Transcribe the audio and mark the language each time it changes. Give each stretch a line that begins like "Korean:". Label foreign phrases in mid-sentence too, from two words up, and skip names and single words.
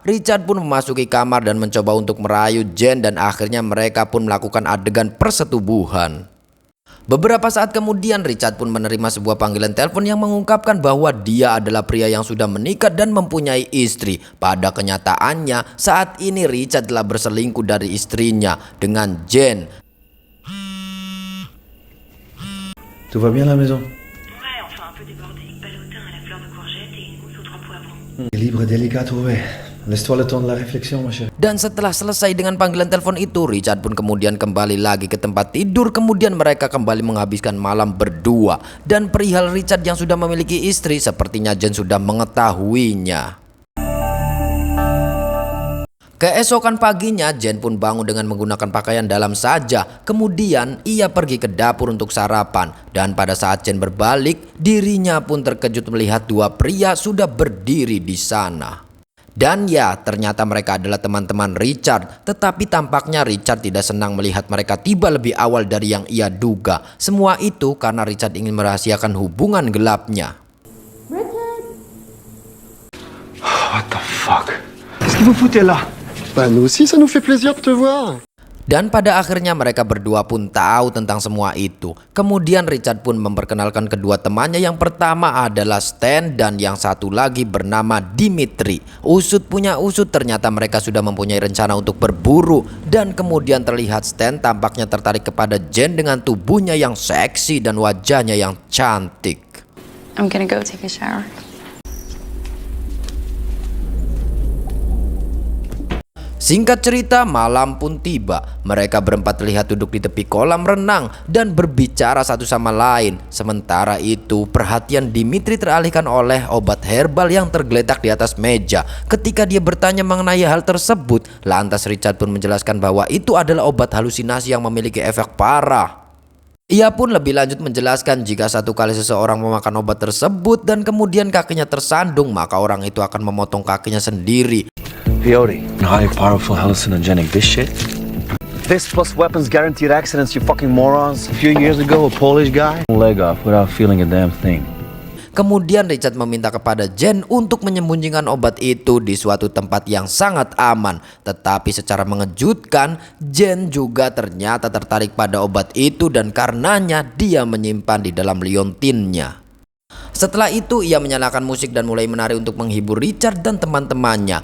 Indonesian: Richard pun memasuki kamar dan mencoba untuk merayu Jen dan akhirnya mereka pun melakukan adegan persetubuhan. Beberapa saat kemudian Richard pun menerima sebuah panggilan telepon yang mengungkapkan bahwa dia adalah pria yang sudah menikah dan mempunyai istri. Pada kenyataannya saat ini Richard telah berselingkuh dari istrinya dengan Jen.
French: Tout va bien à la maison? Ouais, enfin un peu débordé. Ballotin à la fleur de courgette et mousse aux 3 poivrons. Libre, délicat, trouvé. Laisse-toi le temps de la réflexion, ma chérie.
Indonesian: Dan setelah selesai dengan panggilan telepon itu, Richard pun kemudian kembali lagi ke tempat tidur. Kemudian mereka kembali menghabiskan malam berdua. Dan perihal Richard yang sudah memiliki istri, sepertinya Jen sudah mengetahuinya. Keesokan paginya, Jen pun bangun dengan menggunakan pakaian dalam saja. Kemudian ia pergi ke dapur untuk sarapan. Dan pada saat Jen berbalik, dirinya pun terkejut melihat dua pria sudah berdiri di sana. Dan ya, ternyata mereka adalah teman-teman Richard. Tetapi tampaknya Richard tidak senang melihat mereka tiba lebih awal dari yang ia duga. Semua itu karena Richard ingin merahasiakan hubungan gelapnya.
English: What the fuck?
French: Qu'est-ce que vous foutez là? Bah nous aussi ça nous fait plaisir de te voir.
Indonesian: Dan pada akhirnya mereka berdua pun tahu tentang semua itu. Kemudian Richard pun memperkenalkan kedua temannya. Yang pertama adalah Stan dan yang satu lagi bernama Dimitri. Usut punya usut, ternyata mereka sudah mempunyai rencana untuk berburu. Dan kemudian terlihat Stan tampaknya tertarik kepada Jen dengan tubuhnya yang seksi dan wajahnya yang cantik.
English: I'm gonna go take a shower.
Indonesian: Singkat cerita, malam pun tiba. Mereka berempat terlihat duduk di tepi kolam renang dan berbicara satu sama lain. Sementara itu, perhatian Dimitri teralihkan oleh obat herbal yang tergeletak di atas meja. Ketika dia bertanya mengenai hal tersebut, lantas Richard pun menjelaskan bahwa itu adalah obat halusinasi yang memiliki efek parah. Ia pun lebih lanjut menjelaskan jika satu kali seseorang memakan obat tersebut dan kemudian kakinya tersandung, maka orang itu akan memotong kakinya sendiri.
English: Peyote, highly powerful hallucinogenic. This shit. This plus weapons guaranteed accidents, you fucking morons. A few years ago, a Polish guy leg off without feeling a damn thing.
Indonesian: Kemudian Richard meminta kepada Jen untuk menyembunyikan obat itu di suatu tempat yang sangat aman. Tetapi secara mengejutkan, Jen juga ternyata tertarik pada obat itu dan karenanya dia menyimpan di dalam liontinnya. Setelah itu ia menyalakan musik dan mulai menari untuk menghibur Richard dan teman-temannya.